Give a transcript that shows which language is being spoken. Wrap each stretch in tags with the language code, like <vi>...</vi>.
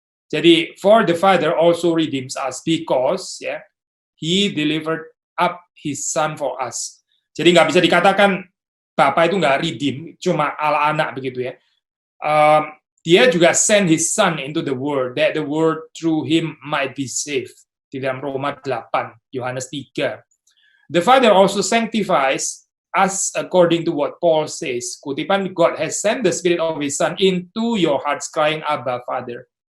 <en>Jadi for the Father also redeems us because ya, He delivered up His Son for us.</en> <id>Jadi nggak bisa dikatakan Bapa itu nggak redeem, cuma Allah Anak begitu ya. Dia juga</id> <en>send His Son into the world, that the world through Him might be saved.</en> <id>Di dalam Roma 8, Yohanes 3.</id> <en>The Father also sanctifies us according to what Paul says. Kutipan, God has sent the Spirit of His Son into your hearts, crying, Abba, Father.</en>